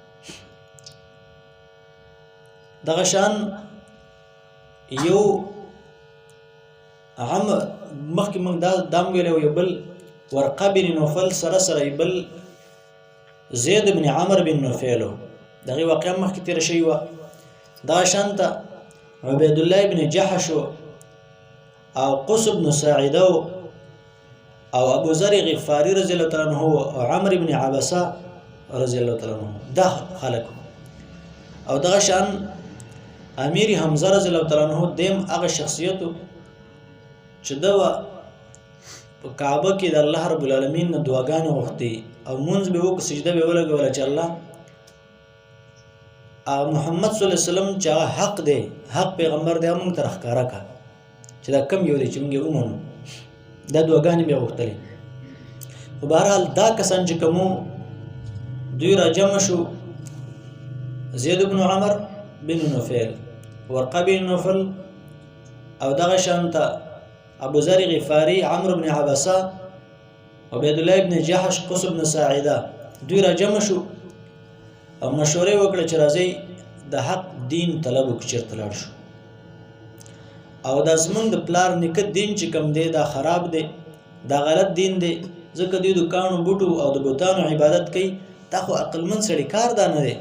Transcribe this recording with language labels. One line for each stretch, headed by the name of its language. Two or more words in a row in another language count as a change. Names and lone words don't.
Pashto: دغه شان یو مخکې موږ دام ویلی و، یو بل ورقه بن نوفل سره سره بل زید بن عمر بن نوفل و، دغې واقعه مخکې تېره شوې وه. دغه شانته عبید الله بن جحش او قص بن ساعده او ابو ذر غفاری
Arabic: رضی الله تعالی عنه
Pashto: او عمرو بن عبسه
Arabic: رضی الله تعالی عنه،
Pashto: دا خلک. او دغه شان امیر حمزه
Arabic: رضی الله تعالی عنه
Pashto: دیم هغه شخصیت چې دا په کعبه کې د الله رب العالمین نه دعاګانې غوښتې او مونځ به وکړي، سجده به ولګوله چې الله محمد
Arabic: صلی الله علیه وسلم
Pashto: چې هغه حق دی، حق پیغمبر دی، موږ ته راښکاره کړه چې دا کم یو دی چې موږ یې ومنو، دا دعاګانې به یې غوښتلې. خو بهرحال دا کسان چې کومو دوی راجمع شو، زید بن عمر بن نوفل، ورقه بن نوفل او دغه شانته ابو ذر غفاری، عمرو بن عبسه، عبید الله بن جحش، قص بن ساعده، دوی راجمع شو او مشورې وکړه چې راځئ د حق دین طلب وکړو، چېرته لاړ شو. او دا زمونږ د پلار نیکه دین چې کوم دی دا خراب دی، دا غلط دین دی، ځکه دوی د کاڼو بوټو او د بوتانو عبادت کوي، دا خو عقلمند سړي کار دا نه دی.